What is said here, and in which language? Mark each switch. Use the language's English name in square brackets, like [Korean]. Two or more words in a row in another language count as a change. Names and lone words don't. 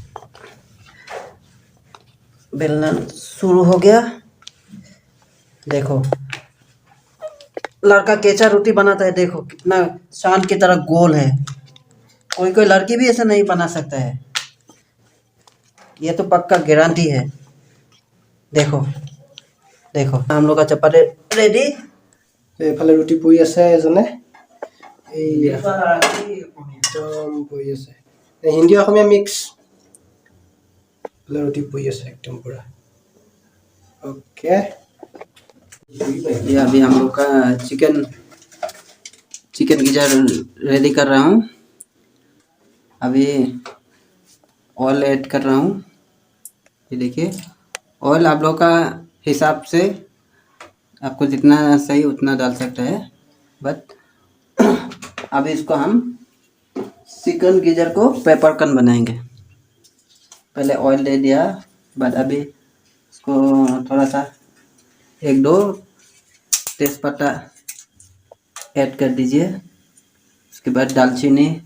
[Hindi] बेलना शुरू हो गया देखो लड़का केचा रोटी बनाता है देखो कितना चांद की तरह गोल है कोई कोई लड़की भी ऐसा नहीं बना सकता है ये तो पक्का गारंटी है देखो देखो हम लोग का चपाती रेडी [Assamese] এইফালে ৰুটি পুৰি আছে এজনে একদম পুৰি আছে হিন্দী অসমীয়া মিক্স ৰুটি পুৰি আছে একদম পুৰা ओके [Hindi] ये अभी हम लोग का [English] chicken gizzard ready [Hindi] कर रहा हूँ अभी [English] oil add [Hindi] कर रहा हूँ ये देखिए ऑयल आप लोग का हिसाब से आपको जितना सही उतना डाल सकता है बट अभी इसको हम [English] chicken gizzard [Hindi] को पेपरकन बनाएंगे पहले ऑयल दे दिया बाद अभी इसको थोड़ा सा 1-2 तेज़पत्ता ऐड कर दीजिए उसके बाद दालचीनी